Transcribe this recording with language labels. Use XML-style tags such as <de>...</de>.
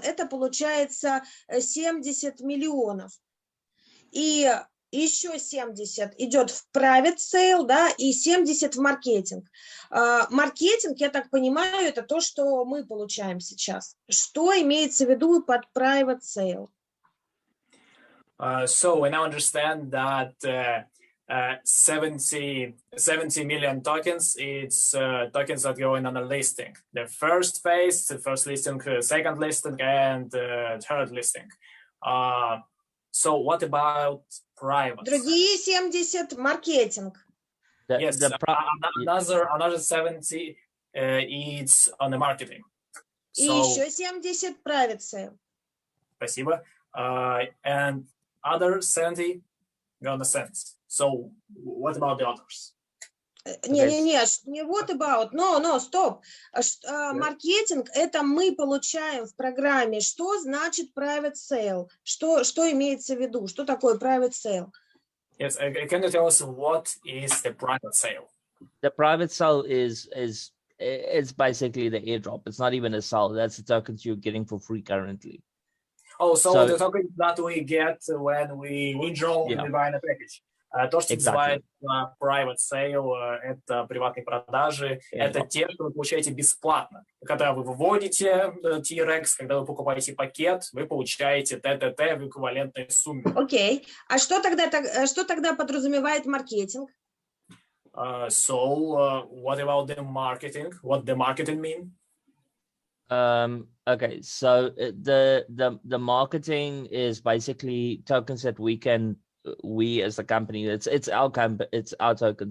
<ru>Это получается 70 миллионов. И еще 70 идет в private sale, да, и 70 в маркетинг. Маркетинг, я так понимаю, это то, что мы получаем сейчас. Что имеется в виду под private sale?</ru> <en>So we now understand that 70 million tokens, it's tokens that go in on a listing. The first phase, the first listing, second listing, and third listing. So what about private?</en> <ru>Другие 70 маркетинг.</ru> <en>Yes, another 70 it's on the marketing.</en> <ru>И еще 70 private sale. Спасибо.</ru> <en>And other 70 go on the sense. So what about the others?</en> <ru>Не</ru> <en>what about,</en> <ru>стоп. Маркетинг, это мы получаем в программе. Что значит private sale? Что имеется в виду? Что такое private sale?</ru> <en>Yes, can you tell us what is the private sale? The private sale is it's basically the airdrop. It's not even a sale. That's the tokens you're getting for free currently. Oh, so the tokens that we get when we withdraw and we buy in a package.</en> <ru>То, что называется private sale, это приватные продажи, это те, что вы получаете бесплатно. Когда вы выводите TRX, когда вы покупаете пакет, вы получаете ТТТ в эквивалентной сумме. Окей. А что тогда подразумевает маркетинг?</ru> <en>So, what about the marketing? What the marketing mean? Okay, so the marketing is basically tokens that we as a company, it's our token.</en>